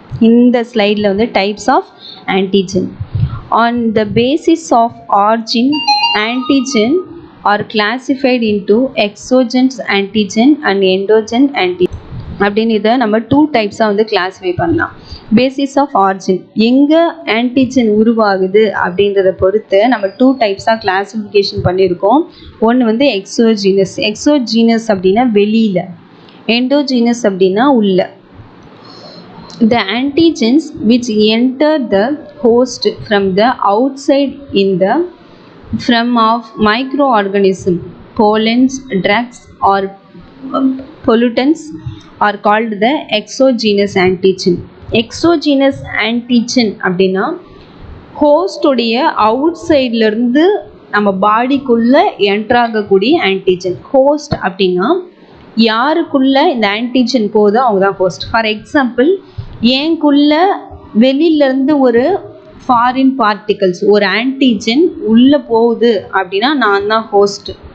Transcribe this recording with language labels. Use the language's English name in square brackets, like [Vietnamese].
[Tamil] இந்த ஸ்லைடில் வந்து [English] Types of antigen. On the basis of origin antigen are classified into exogens antigen and endogen antigen [Tamil] அப்படின்னு இதை நம்ம 2 டைப்ஸாக வந்து கிளாஸிஃபை பண்ணலாம். பேசிஸ் ஆஃப் ஆர்ஜின் எங்கே ஆன்டிஜன் உருவாகுது அப்படின்றத பொறுத்து நம்ம 2 டைப்ஸாக கிளாஸிஃபிகேஷன் பண்ணியிருக்கோம். ஒன்று வந்து எக்ஸோஜீனஸ் அப்படின்னா வெளியில், எண்டோஜீனஸ் அப்படின்னா உள்ள. [English] The antigens which enter the host from the outside in the form of microorganism, pollens, drugs or pollutants are called the exogenous antigen. [Tamil] Exogenous antigen அப்படின்னா ஹோஸ்டுடைய அவுட் சைட்லேருந்து நம்ம பாடிக்குள்ளே என்ட்ராகக்கூடிய ஆன்டிஜன். ஹோஸ்ட் அப்படின்னா யாருக்குள்ளே இந்த ஆன்டிஜன் போதோ அவங்க தான் ஹோஸ்ட். ஃபார் எக்ஸாம்பிள், ஏங்குள்ள வெளியிலேருந்து ஒரு ஃபாரின் பார்ட்டிகல்ஸ் ஒரு ஆன்டிஜன் உள்ளே போகுது அப்படின்னா நான் தான் ஹோஸ்ட்.